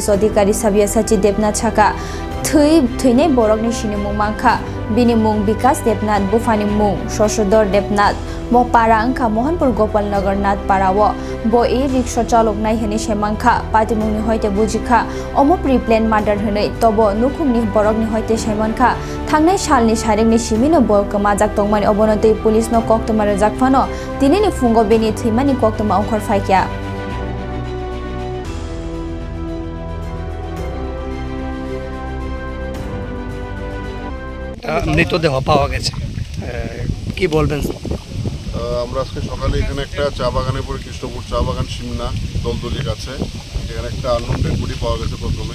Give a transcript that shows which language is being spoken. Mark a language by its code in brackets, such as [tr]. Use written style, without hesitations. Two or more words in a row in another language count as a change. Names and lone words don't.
[trp] अधिकारी सब्यसाची देबनाथ छाका थैने बरकनि सिनिमुं मांखा बिनि मुं विकास देबनाथ बुफानि मुं शशधर देबनाथ मोपारा अंखा मोहनपुर गोपालनगर नाथ पारावो बो ए रिक्शा चालक नायहनि सेमांखा पातिमुंनि हयते बुजिखा अमो [en] preplan murder [trp] हनै तबो नुखुमनि बरकनि हयते सेमानखा थांनाय सालनि सारेंनि सिमिनो बलकमा जाक्तंमानि अबनतै पुलिसनो कक्तमार जाकफानो दिनैनि फुंगो बेनि थैमानि कक्तमा अंखर फाइक्या [bn] মৃতদেহ পাওয়া গেছে কি বলবেন? আমরা আজকে সকালে এখানে একটা চা বাগানে পড়ে কৃষ্ণপুর চা বাগান সিমনা দলদলির কাছে এখানে একটা [en] unknown dead body [bn] পাওয়া গেছে প্রথমে।